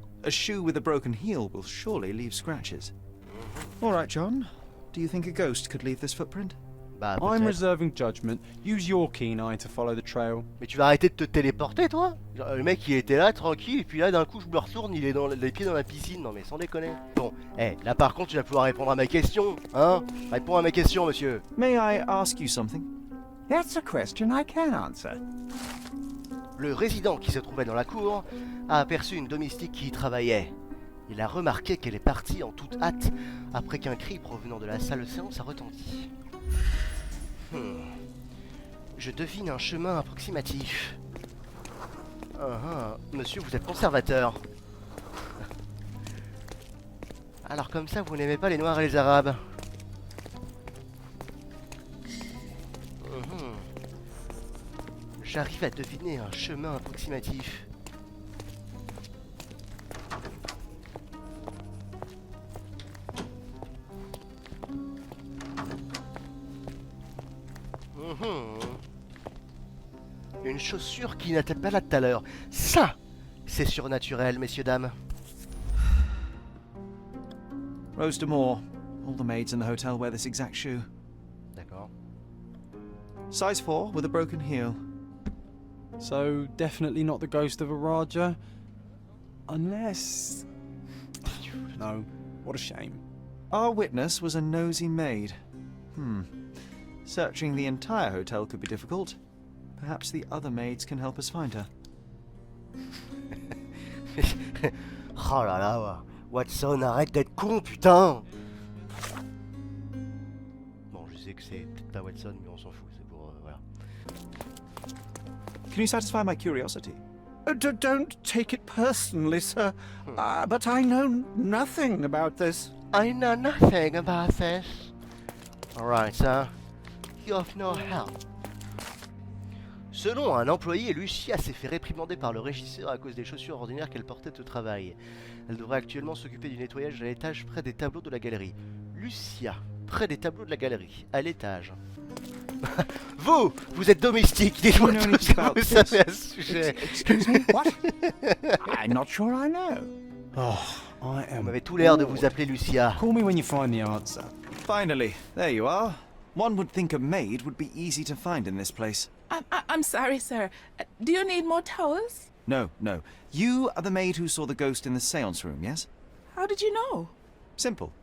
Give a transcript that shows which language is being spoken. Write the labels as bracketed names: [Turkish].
[English] A shoe with a broken heel will surely leave scratches. All right, John. Do you think a ghost could leave this footprint? [French] Bah, [English] I'm [French] peut-être. [English] reserving judgment. Use your keen eye to follow the trail. [French] Mais tu vas arrêter de te téléporter, toi? Genre, le mec, il était là, tranquille, et puis là, d'un coup, je me retourne, il est dans les pieds dans la piscine. Non, mais sans déconner. Bon, là, par contre, tu vas pouvoir répondre à ma question, hein? Réponds à ma question, monsieur. [English] May I ask you something? That's a question I can answer. [French] Le résident qui se trouvait dans la cour a aperçu une domestique qui y travaillait. Il a remarqué qu'elle est partie en toute hâte après qu'un cri provenant de la salle de séance a retenti. Je devine un chemin approximatif. Monsieur, vous êtes conservateur. Alors comme ça, vous n'aimez pas les Noirs et les Arabes. J'arrive à deviner un chemin approximatif. Une chaussure qui n'était pas là tout à l'heure. Ça, c'est surnaturel, messieurs, dames. Rose de Moore. [English] All the maids in the hotel wear this exact shoe. [French] D'accord. [English] Size 4 with a broken heel. So, definitely not the ghost of a Raja. Unless... No, what a shame. Our witness was a nosy maid. Searching the entire hotel could be difficult. Perhaps the other maids can help us find her. [French] Oh là là, Watson, arrête d'être con, putain! Bon, je sais que c'est peut-être pas Watson, mais on s'en fout, c'est pour... voilà. [English] Can you satisfy my curiosity? Don't take it personally, sir. But I know nothing about this. I know nothing about this. Alright, sir. You have no help. [French] Selon un employé, Lucia s'est fait réprimander par le régisseur à cause des chaussures ordinaires qu'elle portait au travail. Elle devrait actuellement s'occuper du nettoyage à l'étage près des tableaux de la galerie. Lucia, près des tableaux de la galerie, à l'étage. Vous êtes domestique, dites-moi tout ce que vous savez à ce sujet. [English] Excuse me, what? I'm not sure I know. Oh, I [French] Vous [English] am... [French] m'avez tout l'air de vous appeler Lucia. [English] Call me when you find the answer. Finally, there you are. One would think a maid would be easy to find in this place. I'm sorry, sir. Do you need more towels? No. You are the maid who saw the ghost in the seance room, yes? How did you know? Simple.